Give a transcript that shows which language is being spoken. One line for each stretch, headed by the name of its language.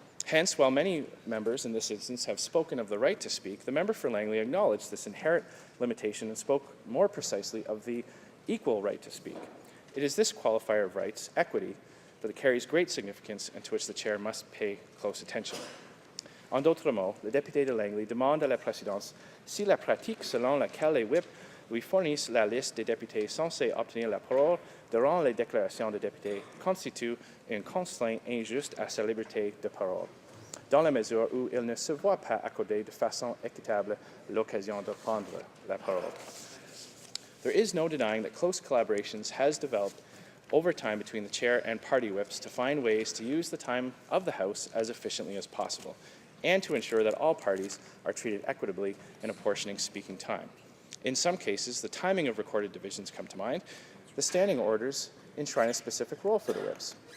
English: Hence, while many members in this instance have spoken of the right to speak, the member for Langley acknowledged this inherent limitation and spoke more precisely of the equal right to speak. It is this qualifier of rights, equity, that carries great significance and to which the Chair must pay close attention.
French: En d'autres mots, le député de Langley demande à la présidence si la pratique selon laquelle les whips lui fournissent la liste des députés censés obtenir la parole durant les déclarations de députés constitue une constrainte injuste à sa liberté de parole, dans la mesure où il ne se voit pas accorder de façon équitable l'occasion de prendre la parole.
English: There is no denying that close collaborations has developed over time between the Chair and party whips to find ways to use the time of the House as efficiently as possible and to ensure that all parties are treated equitably in apportioning speaking time. In some cases, the timing of recorded divisions come to mind. The standing orders enshrine a specific role for the whips.